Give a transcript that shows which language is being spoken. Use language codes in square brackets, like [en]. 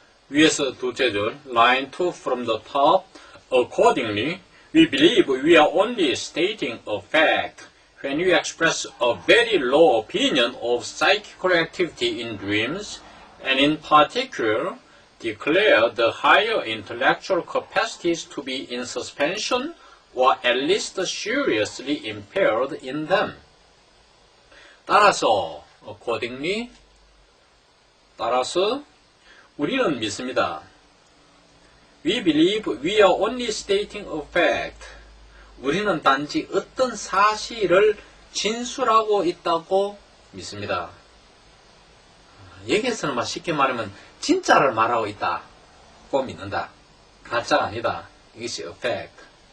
[ko] 위에서 둘째 줄, [en] line 2 from the top. Accordingly, we believe we are only stating a fact when we express a very low opinion of psychical activity in dreams, and in particular, declare the higher intellectual capacities to be in suspension or at least seriously impaired in them. [ko] 따라서, accordingly, 따라서 우리는 믿습니다. [en] We believe we are only stating a fact. [ko] 우리는 단지 어떤 사실을 진술하고 있다고 믿습니다. 여기에서는 쉽게 말하면 진짜를 말하고 있다고 믿는다. 가짜가 아니다. 이것이 a fact.